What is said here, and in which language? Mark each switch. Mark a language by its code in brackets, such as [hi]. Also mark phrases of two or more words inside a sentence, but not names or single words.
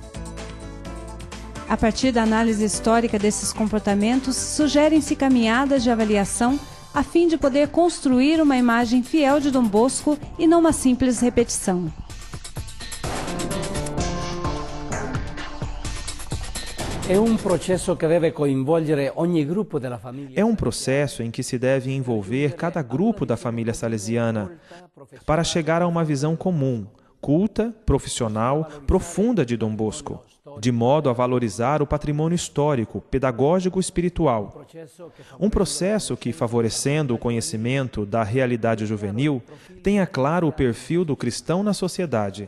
[pt] A partir da análise histórica desses comportamentos, sugerem-se caminhadas de avaliação a fim de poder construir uma imagem fiel de Dom Bosco e não uma simples repetição. É um processo que deve [it] coinvolgere ogni gruppo della famiglia. [pt] É um processo em que se deve envolver cada grupo da família salesiana para chegar a uma visão comum, culta, profissional, profunda de Dom Bosco, de modo a valorizar o patrimônio histórico, pedagógico e espiritual. Um processo que, favorecendo o conhecimento da realidade juvenil, tenha claro o perfil do cristão na sociedade.